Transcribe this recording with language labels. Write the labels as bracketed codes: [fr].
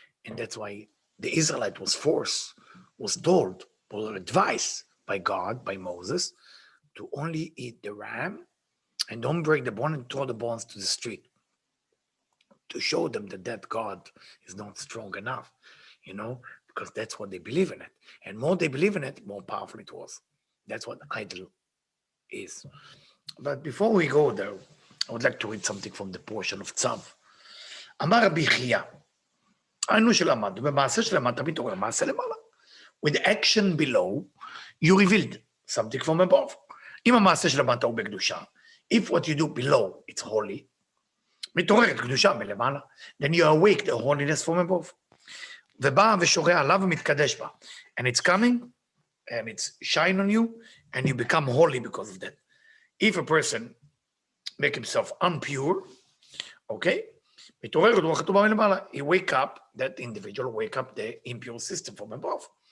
[en] And that's why the Israelite was told, or advised by God, by Moses, to only eat the ram and don't break the bone and throw the bones to the street, to show them that God is not strong enough, you know, because that's what they believe in it. And more they believe in it, more powerful it was. That's what idol is. But before we go there, I would like to read something from the portion of Tzav. [he] אמר רבי חייא, היינו שלמדנו, במעשה שלמדת מתעורר מעשה למעלה. [en] With action below, you revealed something from above. [he] אם המעשה שלמדת הוא בקדושה, [en] if what you do below, it's holy, [he] מתעוררת קדושה מלמעלה, [en] then you awake the holiness from above. [he] ובא ושורה עליו ומתקדש בה. [en] And it's coming, and it's shine on you, and you become holy because of that. If a person make himself impure, okay, he wake up, that individual wake up the impure system from above.